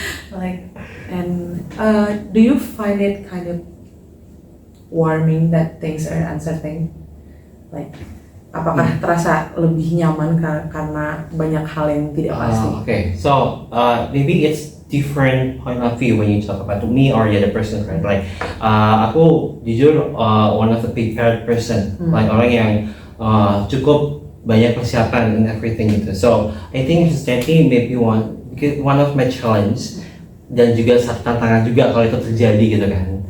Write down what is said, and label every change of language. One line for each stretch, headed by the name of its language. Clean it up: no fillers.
English: Like, and do you find it kind of warming that things are uncertain?
Indonesian: Like, apakah terasa lebih nyaman karena banyak hal yang tidak pasti?
English: Okay, so maybe it's different point of view when you talk about me or the other person, right? Like
Indonesian: aku jujur
English: one of the prepared person, like
Indonesian: orang yang cukup banyak persiapan
English: in everything gitu. So I think uncertainty maybe one of my challenge
Indonesian: dan juga satu tantangan juga kalau itu terjadi gitu kan.